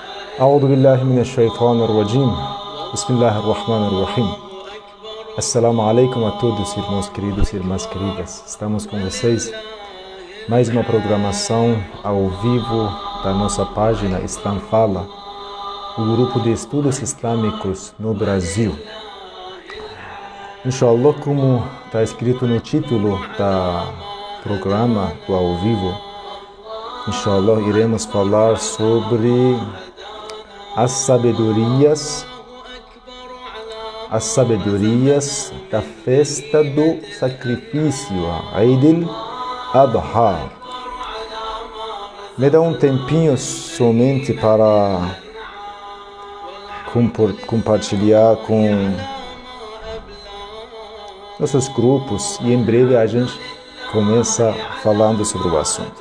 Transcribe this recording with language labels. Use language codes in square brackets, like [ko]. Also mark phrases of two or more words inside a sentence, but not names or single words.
[ar] أعوذ بالله من الشيطان الرجيم بسم الله الرحمن الرحيم. السلام عليكم [pt] a todos, irmãos queridos e irmãs queridas. Estamos com vocês. Mais uma programação ao vivo da nossa página Islam Fala, o grupo de estudos islâmicos no Brasil. Inshallah, como está escrito no título do programa do ao vivo, inshallah, iremos falar sobre as sabedorias da festa do sacrifício, Eid al-Adha. Me dá um tempinho somente para compartilhar com nossos grupos e em breve a gente começa falando sobre o assunto.